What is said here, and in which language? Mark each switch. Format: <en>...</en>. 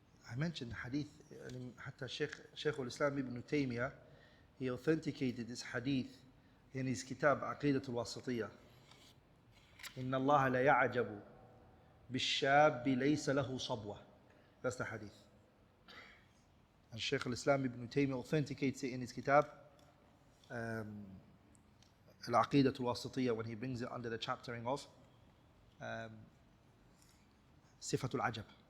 <en>I mentioned hadith,</en> <ar>حتى</ar> <en>Shaykh al-Islam ibn Taymiyyah, he authenticated this hadith in his kitab عقيدة الواسطية.</en> <ar>إن الله لا يعجب بالشاب ليس له صبوة.</ar> <en>That's the hadith. And Shaykh al-Islam ibn Taymiyyah authenticates it in his kitab العقيدة الواسطية, when he brings it under the chaptering of صفة العجب.</en>